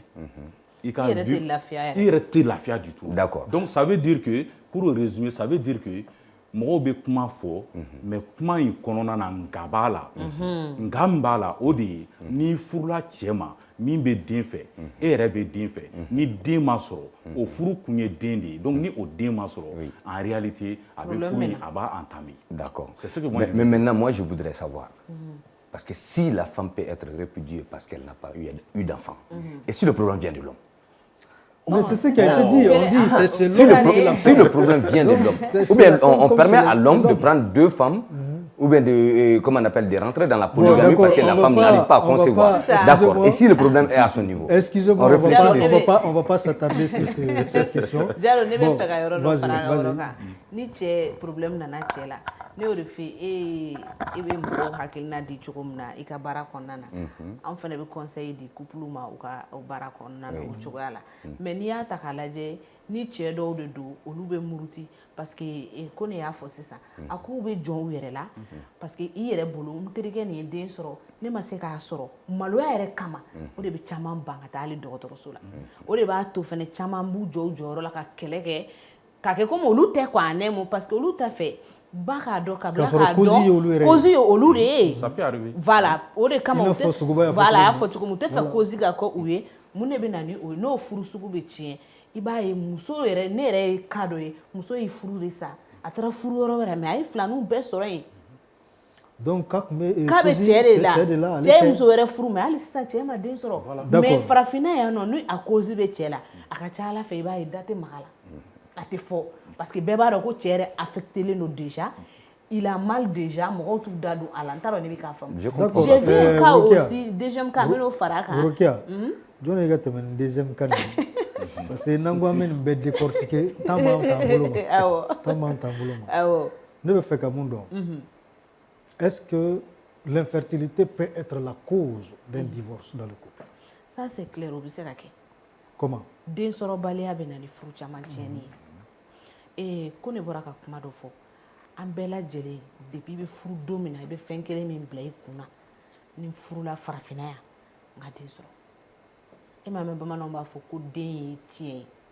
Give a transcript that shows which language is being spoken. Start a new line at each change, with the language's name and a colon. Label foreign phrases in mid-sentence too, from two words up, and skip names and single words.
Bambara: I yɛrɛ tɛ lafiya yɛrɛ. I yɛrɛ tɛ lafiya
French: du tout. D'accord. Donc ça veut dire que, pour résumer, ça veut dire que
Bambara: mɔgɔw bɛ kuma fɔ,
French: mais
Bambara: kuma in kɔnɔna na nka b'a la. Nka min b'a la o de ye n'i furula cɛ ma min bɛ den fɛ, e yɛrɛ bɛ den fɛ, ni den ma sɔrɔ, o furu kun ye den de ye. Donc ni o den ma sɔrɔ,
French: en réalité,
Bambara: a bɛ furu in a b'a entamer.
French: D'accord. C'est ce que moi je mais maintenant, moi, je voudrais savoir. Parce que si la femme peut être répudiée parce qu'elle n'a pas eu d'enfant, et si le problème vient de l'homme? Mais c'est ce qui a été dit. On dit c'est chez Si l'homme. si le problème vient de l'homme, ou bien on permet à l'homme de prendre 2 femmes, ou bien de, comment on appelle, de rentrer dans la polygamie parce que la femme n'arrive pas à concevoir. D'accord. Et si le problème est à son niveau? Excusez-moi, on va pas s'attarder sur cette question.
Bambara: Diallo, ne bɛ fɛ ka yɔrɔ dɔ
French: vas-y,
Bambara: fara a ka
French: vas-y.
Bambara: yɔrɔ kan. Ni cɛ problème nana cɛ la, ne y'o de fɔ i bɛ mɔgɔw hakilina di cogo min na i ka baara kɔnɔna na. An fana bɛ conseil di couple ma u ka baara kɔnɔna na o cogoya la. Mais n'i y'a ta k'a lajɛ ni cɛ dɔw de don olu bɛ muruti
French: parce que
Bambara: ko ne y'a fɔ sisan a k'u bɛ jɔn u yɛrɛ la
French: parce que
Bambara: i yɛrɛ bolo n terikɛ nin ye den sɔrɔ ne ma se k'a sɔrɔ maloya yɛrɛ kama o de bɛ caman ban ka taa hali dɔgɔtɔrɔso la o de b'a to fɛnɛ caman b'u jɔ u jɔyɔrɔ la ka kɛlɛ kɛ k'a kɛ komi olu tɛ
French: quoi en un mot parce que
Bambara: olu t'a fɛ ba k'a dɔn ka bila k'a dɔn cause ye olu de ye
French: Ça peut arriver.
Bambara: voilà o de kama I n'a u fɔ Suguba y'a fɔ voilà a y'a cogo fɔ cogo min u tɛ fɛ cause ka kɛ u ye mun de bɛ na ni o ye n'o furu sugu bɛ tiɲɛ i b'a ye muso yɛrɛ ne yɛrɛ ye cas dɔ ye muso y'i furu de sa a taara furu yɔrɔ wɛrɛ mais a ye filaninw bɛɛ sɔrɔ yen Donc k'a bɛ cɛ de la cɛ ye muso wɛrɛ furu mais hali sisan cɛ ma den sɔrɔ mais farafinna yan nɔ ni a cause bɛ cɛ la a ka ca Ala fɛ i b'a ye da tɛ maga la a tɛ fɔ parce que bɛɛ b'a dɔn ko cɛ yɛrɛ affecté len don
French: déjà il a mal déjà
Bambara: mɔgɔw t'u da don a la n t'a dɔn ne bɛ k'a faamu
French: j'ai vu un cas aussi deuxième cas
Bambara: n bɛ n'o fara a kan Rokia jɔn ye ka tɛmɛ ni
French: deuxième cas
Bambara: nin
French: parce que
Bambara: n'an ko an bɛ nin bɛɛ décortiquer temps b'an bolo ma temps b'an bolo ma ne bɛ fɛ ka mun dɔn
French: est-ce que l'infertilité peut être la cause d'un divorce dans le couple? Ça c'est clair
Bambara: o bɛ se ka kɛ
French: Comment?
Bambara: Den sɔrɔbaliya bɛ na ni furu caman tiɲɛni ye ko ne bɔra ka kuma dɔ fɔ an bɛɛ lajɛlen depuis i bɛ furu don min na i bɛ fɛn kelen min bila i kunna ni furula farafinna yan n ka den sɔrɔ e m'a mɛn bamananw b'a fɔ ko den ye tiɲɛ ye